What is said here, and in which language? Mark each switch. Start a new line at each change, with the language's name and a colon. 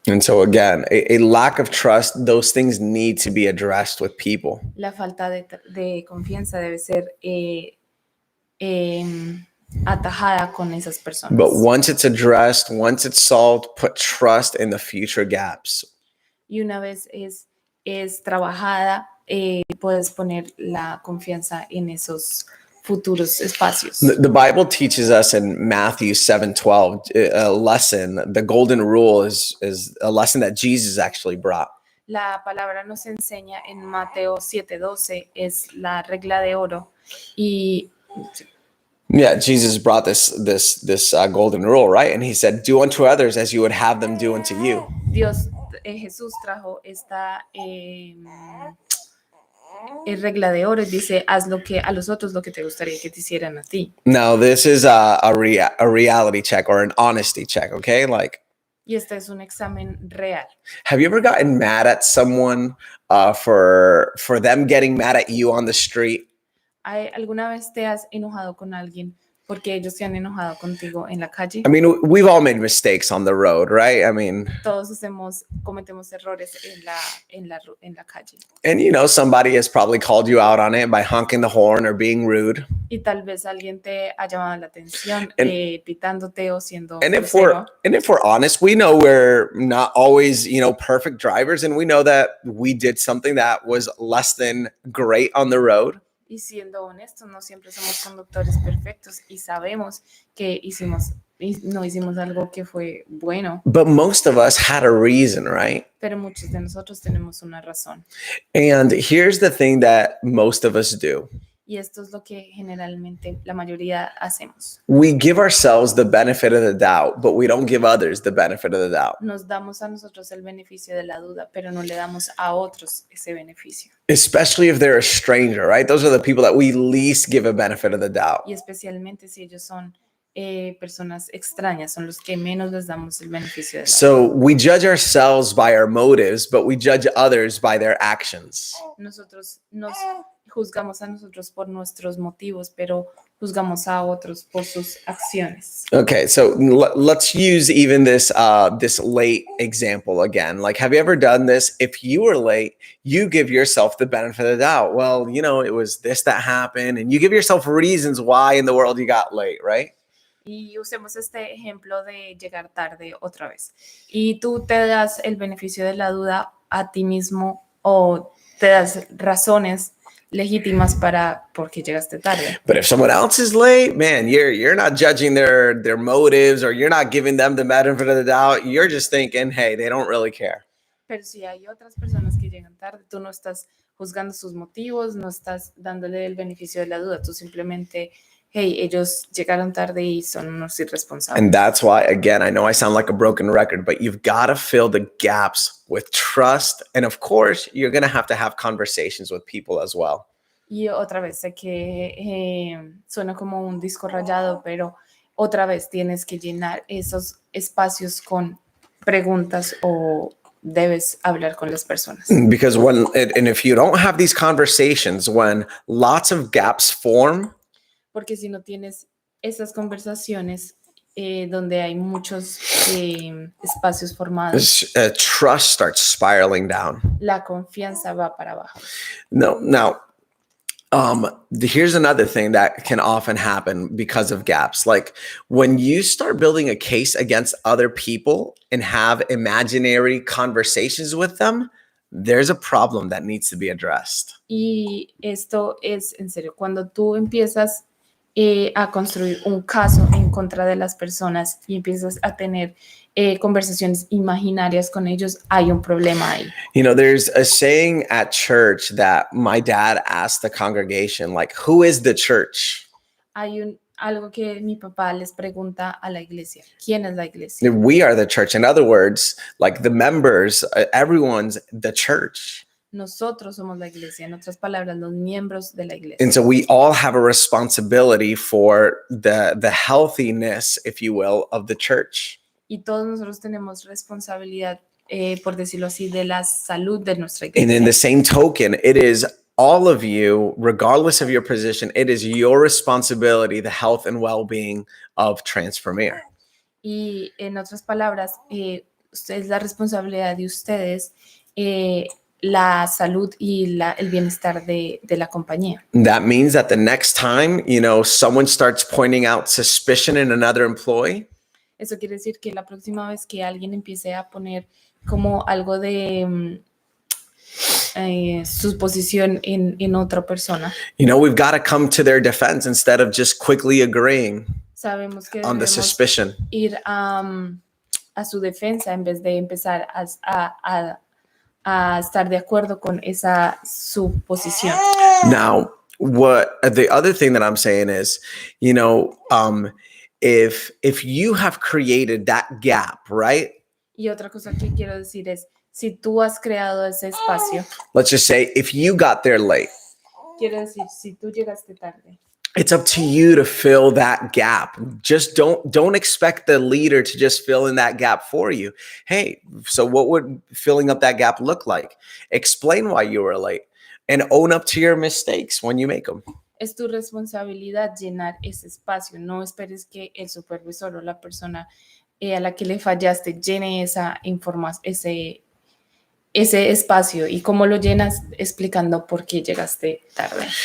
English: And so again, a lack of trust, those things need to be addressed with people.
Spanish: La falta de confianza debe ser atajada con esas personas.
English: But once it's addressed, once it's solved, put trust in the future gaps.
Spanish: Y una vez es trabajada, puedes poner la confianza en esos futuros espacios.
English: The Bible teaches us in Matthew 7:12 a lesson. The golden rule is a lesson that Jesus actually brought.
Spanish: La palabra nos enseña en Mateo 7:12 es la regla de oro y
English: Yeah, Jesus brought this golden rule, right? And he said, "Do unto others as you would have them do unto you."
Spanish: Jesús trajo esta regla de oro y dice, haz lo que a los otros lo que te gustaría que te hicieran a ti.
English: Now, this is a reality check or an honesty check, okay? Like,
Spanish: y este es un examen real.
English: Have you ever gotten mad at someone for them getting mad at you on the street?
Spanish: ¿Alguna vez te has enojado con alguien porque ellos se han enojado contigo en la calle?
English: I mean, we've all made mistakes on the road, right? I mean,
Spanish: todos cometemos errores en la calle.
English: And somebody has probably called you out on it by honking the horn or being rude.
Spanish: Y tal vez alguien te ha llamado la atención pitándote o siendo
English: and if we're honest, we know we're not always, perfect drivers, and we know that we did something that was less than great on the road.
Spanish: Y siendo honestos, no siempre somos conductores perfectos y sabemos que no hicimos algo que fue bueno.
English: But most of us had a reason, right?
Spanish: Pero muchos de nosotros tenemos una razón.
English: And here's the thing that most of us do.
Spanish: Y esto es lo que generalmente la mayoría hacemos.
English: We give ourselves the benefit of the doubt, but we don't give others the benefit of the doubt.
Spanish: Nos damos a nosotros el beneficio de la duda, pero no le damos a otros ese beneficio.
English: Especially if they're a stranger, right? Those are the people that we least give a benefit of the doubt.
Spanish: Y especialmente si ellos son personas extrañas, son los que menos les damos el beneficio de la duda.
English: So we judge ourselves by our motives, but we judge others by their actions.
Spanish: Nosotros nos juzgamos a nosotros por nuestros motivos, pero juzgamos a otros por sus acciones.
English: Okay, so let's use even this late example again. Like, have you ever done this? If you were late, you give yourself the benefit of the doubt. Well, it was this that happened, and you give yourself reasons why in the world you got late, right?
Spanish: Y usemos este ejemplo de llegar tarde otra vez. Y tú te das el beneficio de la duda a ti mismo o te das razones legítimas para por qué llegaste tarde.
English: But if someone else is late, man, you're not judging their motives, or you're not giving them the benefit of the doubt. You're just thinking, hey, they don't really care.
Spanish: Pero si hay otras personas que llegan tarde, tú no estás juzgando sus motivos, no estás dándole el beneficio de la duda, tú simplemente, hey, ellos llegaron tarde y son unos irresponsables.
English: And that's why, again, I know I sound like a broken record, but you've got to fill the gaps with trust. And of course, you're going to have conversations with people as well.
Spanish: Y otra vez, sé que suena como un disco rayado, pero otra vez tienes que llenar esos espacios con preguntas o debes hablar con las personas.
English: Because and if you don't have these conversations, when lots of gaps form,
Spanish: Porque si no tienes esas conversaciones donde hay muchos espacios formados,
English: trust starts spiraling down.
Spanish: la confianza va para abajo.
English: Now, here's another thing that can often happen because of gaps. Like when you start building a case against other people and have imaginary conversations with them, there's a problem that needs to be addressed.
Spanish: Y esto es en serio, cuando tú empiezas a construir un caso en contra de las personas y empiezas a tener conversaciones imaginarias con ellos, hay un problema ahí.
English: You know, there's a saying at church that my dad asked the congregation, like, who is the church?
Spanish: Hay algo que mi papá les pregunta a la iglesia. ¿Quién es la iglesia?
English: We are the church. In other words, like the members, everyone's the church.
Spanish: Nosotros somos la iglesia, en otras palabras, los miembros de la iglesia.
English: And so we all have a responsibility for the healthiness, if you will, of the church.
Spanish: Y todos nosotros tenemos responsabilidad, por decirlo así, de la salud de nuestra
English: And in the
Spanish: iglesia.
English: same token, it is all of you, regardless of your position, it is your responsibility, the health and well-being of Transpremier.
Spanish: Y en otras palabras, es la responsabilidad de ustedes la salud y el bienestar de la compañía.
English: That means that the next time, you know, someone starts pointing out suspicion in another employee,
Spanish: Eso quiere decir que la próxima vez que alguien empiece a poner como algo de su posición en otra persona,
English: you know, we've got to come to their defense instead of just quickly agreeing
Spanish: sabemos que
English: on the
Spanish: debemos
English: suspicion.
Spanish: ir a su defensa en vez de empezar a estar de acuerdo con esa suposición.
English: Now, what the other thing that I'm saying is, you know, if you have created that gap, right?
Spanish: Y otra cosa que quiero decir es, si tú has creado ese espacio,
English: Let's just say if you got there late,
Spanish: quiero decir, si tú llegaste tarde,
English: it's up to you to fill that gap. Just don't expect the leader to just fill in that gap for you. Hey, so what would filling up that gap look like? Explain why you were late and own up to your mistakes when you make them.
Spanish: es tu responsabilidad llenar ese espacio. No esperes que el supervisor o la persona a la que le fallaste llene esa información, ese espacio. ¿Y cómo lo llenas? Explicando por qué llegaste tarde.